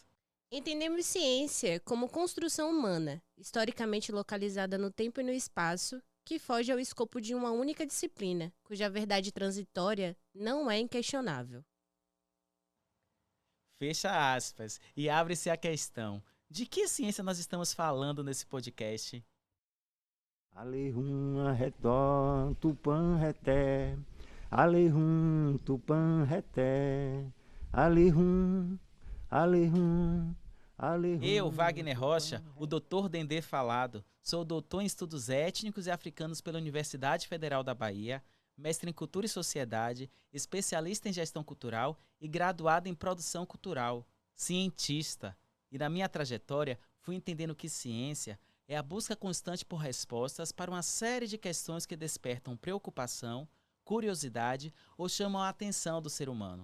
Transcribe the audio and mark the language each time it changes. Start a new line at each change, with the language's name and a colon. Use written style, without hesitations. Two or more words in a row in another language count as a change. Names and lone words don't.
Portuguese: Entendemos ciência como construção humana, historicamente localizada no tempo e no espaço, que foge ao escopo de uma única disciplina, cuja verdade transitória não é inquestionável. Fecha aspas e abre-se a questão. De que ciência nós estamos falando nesse podcast? Alerum, arredó, tupã, reté. Alerum, tupã, reté. Alerum, alerum, alerum. Eu, Wagner Rocha, o Dr. Dendê Falado, sou doutor em Estudos Étnicos e Africanos pela Universidade Federal da Bahia, mestre em Cultura e Sociedade, especialista em Gestão Cultural e graduado em Produção Cultural, cientista. E na minha trajetória, fui entendendo que ciência é a busca constante por respostas para uma série de questões que despertam preocupação, curiosidade ou chamam a atenção do ser humano.